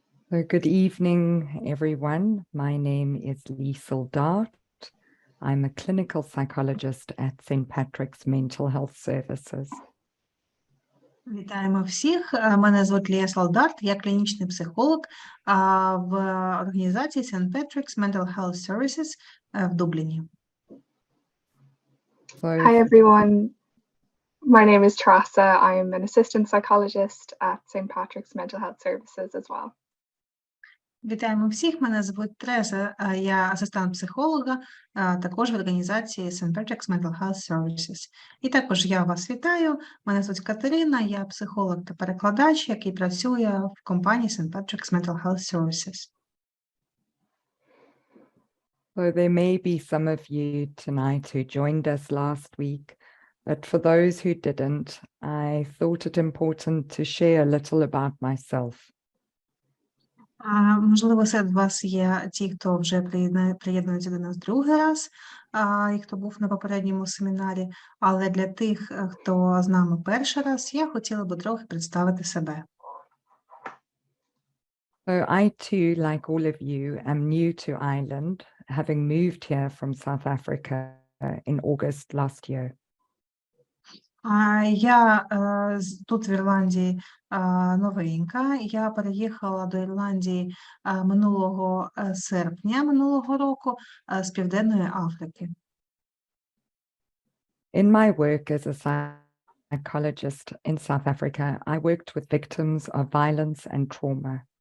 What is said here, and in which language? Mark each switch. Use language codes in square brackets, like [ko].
[en] So good evening, everyone. My name is Liesl Dart. I'm a clinical psychologist at St. Patrick's Mental Health Services. [uk] Вітаємо всіх. Мене звуть Liesl Dart, я клінічний психолог в організації St. Patrick's Mental Health Services в Дубліні. [en] Hi everyone, my name is Trasa. I'm an assistant psychologist at St. Patrick's Mental Health Services as well. [uk] Вітаємо всіх, мене звуть Треса, я асистент психолога, також в організації St. Patrick's Mental Health Services. І також я вас вітаю, мене звуть Катерина, я психолог та перекладач, який працює в компанії St. Patrick's Mental Health Services. [en] So there may be some of you tonight who joined us last week, but for those who didn't, I thought it important to share a little about myself. [uk] Можливо, серед вас є ті, хто вже приєднується до нас другий раз, і хто був на попередньому семінарі, але для тих, хто з нами перший раз, я хотіла би трохи представити себе. [en] So I too, like all of you, am new to Ireland, having moved here from South Africa in August last year. [uk] Я тут в Ірландії новенька. Я переїхала до Ірландії минулого серпня минулого року з Південної Африки. [en] In my work as a psychologist in South Africa, I worked with victims of violence and trauma.